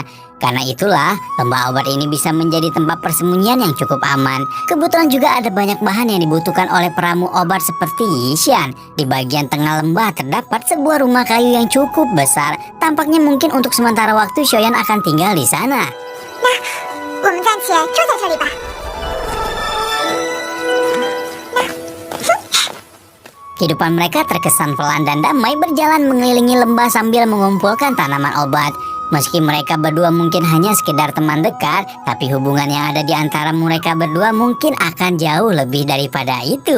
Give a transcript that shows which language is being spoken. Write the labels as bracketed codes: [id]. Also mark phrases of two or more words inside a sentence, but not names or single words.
[id] Karena itulah, lembah obat ini bisa menjadi tempat persembunyian yang cukup aman. Kebetulan juga ada banyak bahan yang dibutuhkan oleh peramu obat seperti Yishan. Di bagian tengah lembah terdapat sebuah rumah kayu yang cukup besar. Tampaknya mungkin untuk sementara waktu Shoyan akan tinggal di sana. Nah, [zh] 我们暂且住在这里吧。 [id] Kehidupan mereka terkesan pelan dan damai berjalan mengelilingi lembah sambil mengumpulkan tanaman obat. Meski mereka berdua mungkin hanya sekedar teman dekat, tapi hubungan yang ada di antara mereka berdua mungkin akan jauh lebih daripada itu.